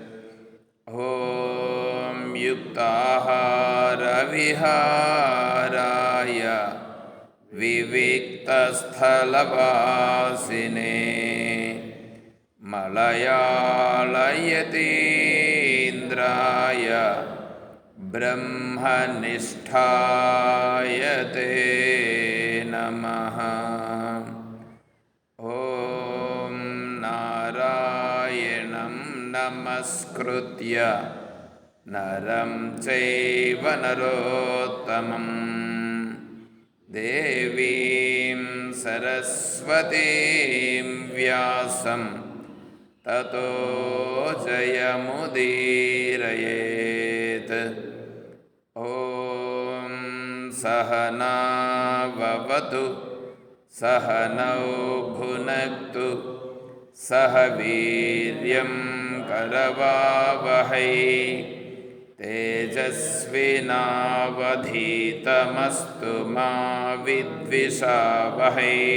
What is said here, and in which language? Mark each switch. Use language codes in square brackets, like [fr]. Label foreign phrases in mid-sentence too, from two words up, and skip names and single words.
[sa] ఓం యుక్తాహార విహారాయ వివిక్తస్థలవాసినే మలయాళయతీంద్రాయ బ్రహ్మనిష్ఠాయ తే నమః. ఓం నారాయణం నమస్కృత్య నమస్కృత్య నరం చైవ నరోత్తమం దేవీం సరస్వతీం వ్యాసం తతో జయముదీరయేత్. ఓం సహనావవతు సహనౌ భునక్తు సహ వీర్యం కరవావహై తేజస్వినావధీతమస్తు మా విద్విషావహై.